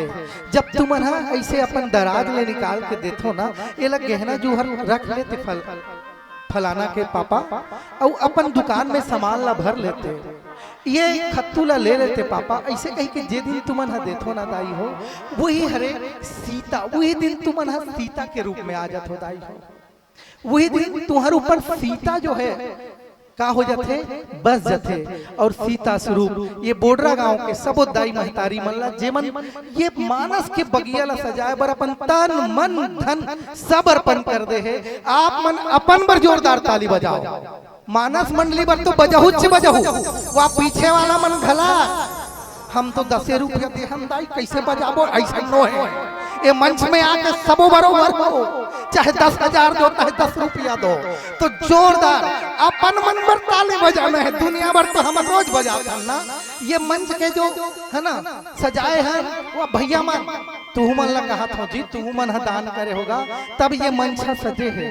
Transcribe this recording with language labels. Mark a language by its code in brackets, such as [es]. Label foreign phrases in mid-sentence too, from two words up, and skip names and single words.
[hne] जब तुम ऐसे अपन दराज ले निकाल के देथो ना ये लग गहना जूहर रख लेते फलाना के पापा और अपन दुकान में सामान ला भर लेते, ये खत्तू ला ले लेते पापा। ऐसे कही कि जे दिन तुम देथो ना दाई हो वही हरे सीता, वही दिन तुम सीता के रूप में आ जात हो दाई हो, वही दिन तुम्हारे ऊपर सीता जो है का हो जाते बस जाते। और सीता स्वरूप ये बोडरा गांव के सबो दाई महतारी मन ला जेमन ये मानस के बगिया ला सजाए बर अपन तन मन धन सब अर्पण कर दे है। आप मन अपन बर जोरदार ताली बजाओ। मानस मंडली बर तो बजाहू से बजाहू वहाँ पीछे वाला मन घला हम तो 10 रुपया दे हम दाई कैसे बजाबो ऐसा नो है। ये मंच में आके सबो बरोबर हो, चाहे 10,000 दो चाहे 10 रुपया दो, तो जोरदार अपन मन पर ताली बजाना है। दुनिया भर तो हम रोज बजाते हैं ना। ये मंच के जो है ना सजाए हैं वो भैया मन तू मन ला कहा था जी तू मन दान करे होगा तब ये मंच सजे है।